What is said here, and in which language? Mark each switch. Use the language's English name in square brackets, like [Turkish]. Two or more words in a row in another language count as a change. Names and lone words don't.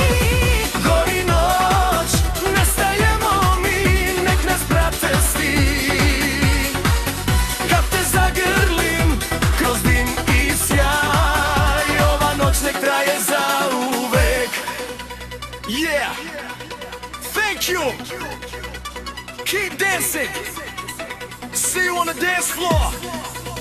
[Serbian] Gori noć, nestajemo mi, nek nas prate svi. Kad te zagrlim kroz dim i sjaj, ova noć nek traje zauvek. [English] Yeah, thank you. Keep dancing. See you on the dance floor.